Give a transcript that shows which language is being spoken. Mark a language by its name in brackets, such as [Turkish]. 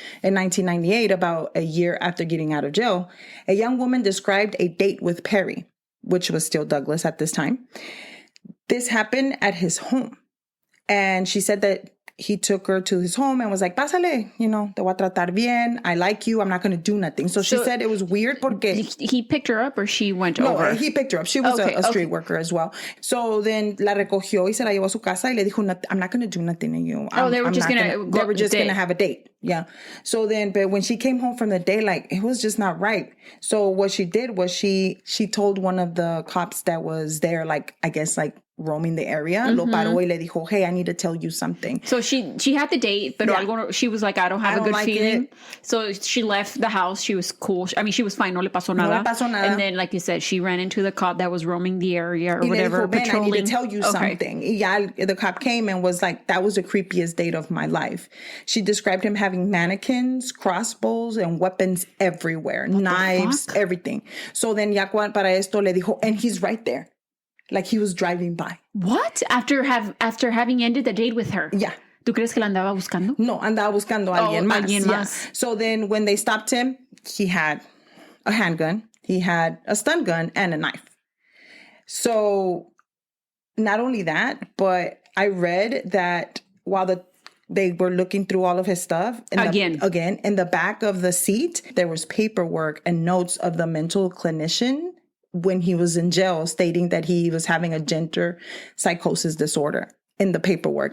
[English] In 1998, about a year after getting out of jail, a young woman described a date with Perry, which was still Douglas at this time. This happened at his home. And she said that he took her to his home and was like, [Spanish] pásale, te voy a tratar bien. [English] I like you. I'm not going to do nothing. So she said it was weird porque... He picked her up or she went over? No, he picked her up. She was a street worker as well. [Spanish] So then la recogió y se la llevó a su casa y le dijo, [English] I'm not going to do nothing to you. They were just going to have a date. Yeah. So then, but when she came home from the date, like, it was just not right. So what she did was she told one of the cops that was there, like, I guess, like, roaming the area, [Spanish] lo paró y le dijo, [English] hey, I need to tell you something. So she had the date, but she was like, I don't have a good feeling. So she left the house. She was cool. I mean, she was fine. [Spanish] No le pasó nada. [English] And then, like you said, she ran into the cop that was roaming the area or whatever, patrolling. I need to tell you something. Y the cop came and was like, that was the creepiest date of my life. She described him having mannequins, crossbows, and weapons everywhere. Knives, everything. So then [Spanish] ya para esto le dijo, [English] and he's right there. Like he was driving by. What? After having ended the date with her? Yeah. [Spanish] ¿Tú crees que la andaba buscando? No, andaba buscando a alguien más. Alguien más. [English] So then when they stopped him, he had a handgun, he had a stun gun, and a knife. So not only that, but I read that while they were looking through all of his stuff. In the back of the seat, there was paperwork and notes of the mental clinician when he was in jail, stating that he was having a gender psychosis disorder in the paperwork.